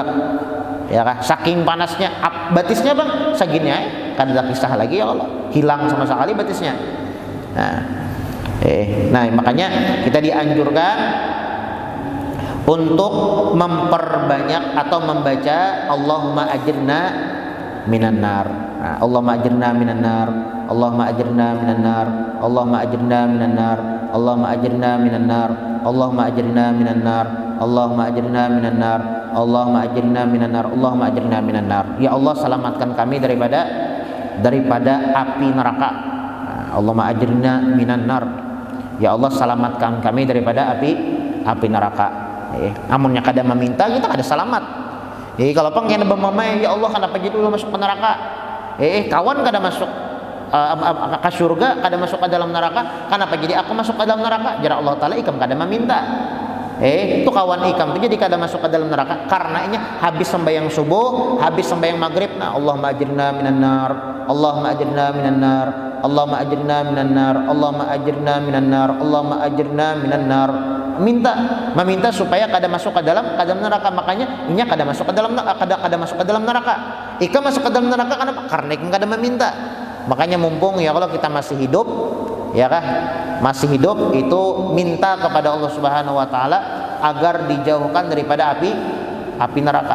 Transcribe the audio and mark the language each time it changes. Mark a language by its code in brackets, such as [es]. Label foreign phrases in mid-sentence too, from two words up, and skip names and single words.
[bjn] Ya kan? Saking panasnya batisnya bang, segini kada ada kisah lagi ya Allah. Hilang sama sekali batisnya. Nah, makanya kita dianjurkan untuk memperbanyak atau membaca [ar] اللهم أجرنا من النار. Nah, اللهم أجرنا من النار. اللهم أجرنا من النار. اللهم أجرنا من النار. اللهم أجرنا من النار. اللهم أجرنا من النار. اللهم أجرنا من النار. اللهم أجرنا من النار. اللهم أجرنا من النار. [bjn] Ya Allah, selamatkan kami daripada api neraka. [ar] اللهم أجرنا من النار. [bjn] ya Allah selamatkan kami daripada api neraka. Amunnya kada meminta kita kada selamat. Kalau pengen bermamai, ya Allah kenapa jadi lu masuk ke neraka? Kawan kada masuk ke surga, kada masuk ke dalam neraka, kenapa jadi aku masuk ke dalam neraka? Jara Allah Ta'ala ikam kada meminta. Itu kawan ikam itu jadi kada masuk ke dalam neraka karena habis sembahyang subuh, habis sembahyang maghrib, nah [ar] اللهم أجرنا من النار, اللهم أجرنا من النار, اللهم أجرنا من النار, اللهم أجرنا من النار, اللهم أجرنا من النار. [bjn] Meminta supaya kada masuk ke dalam neraka. Makanya inya kada masuk ke dalam neraka. Ikam masuk ke dalam neraka kenapa? Karena ikam kada meminta. Makanya mumpung ya kalau kita masih hidup, ya kah? Masih hidup itu minta kepada Allah Subhanahu wa taala agar dijauhkan daripada api neraka.